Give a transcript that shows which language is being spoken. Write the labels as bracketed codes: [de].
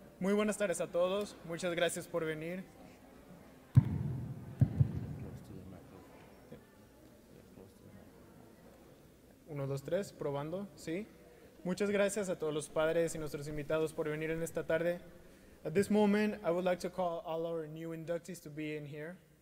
[es] Muy buenas tardes a todos. Muchas gracias por venir. [en] Close to the microphone. Yeah, close to the microphone. [es] 1, 2, 3. Probando. Sí. Muchas gracias a todos los padres y nuestros invitados por venir en esta tarde. [en] At this moment, I would like to call all our new inductees to be in here.